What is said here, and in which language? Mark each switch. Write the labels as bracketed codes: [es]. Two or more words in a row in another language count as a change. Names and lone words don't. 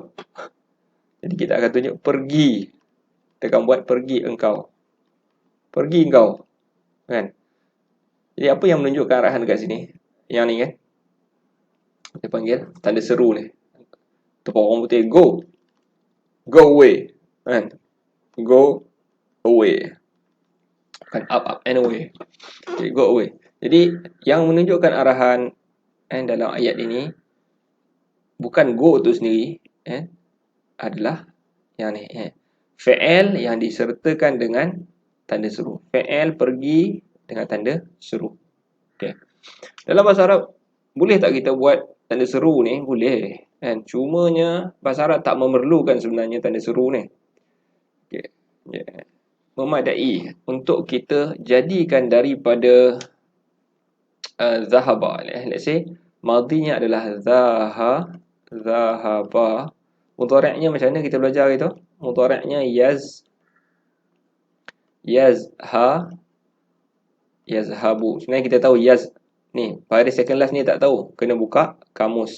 [ms] Jadi kita akan tunjuk pergi. Kita akan buat pergi engkau. Pergi engkau. Kan? Jadi apa yang menunjukkan arahan dekat sini? Yang ni kan? Kita panggil tanda seru ni. Tepat orang putih, [en] go. Go away. Kan? Go away. [ms] Bukan [en] up and away. [ms] Jadi [en] go away. [ms] Jadi yang menunjukkan arahan dalam ayat ini, bukan go tu sendiri, adalah yang ni. Fi'il yang disertakan dengan tanda seru. Fi'il pergi dengan tanda seru. Okay. Dalam bahasa Arab, boleh tak kita buat tanda seru ni? Boleh. Cumanya bahasa Arab tak memerlukan sebenarnya tanda seru ni. Okay. Memadai untuk kita jadikan daripada zahaba. [en] Let's say, [ms] madhinya adalah zahaba. Mudhari'nya macam mana kita belajar itu? Mudhari'nya yazhabu. Sebenarnya kita tahu ni, pada [en] second last [ms] ni tak tahu. Kena buka kamus.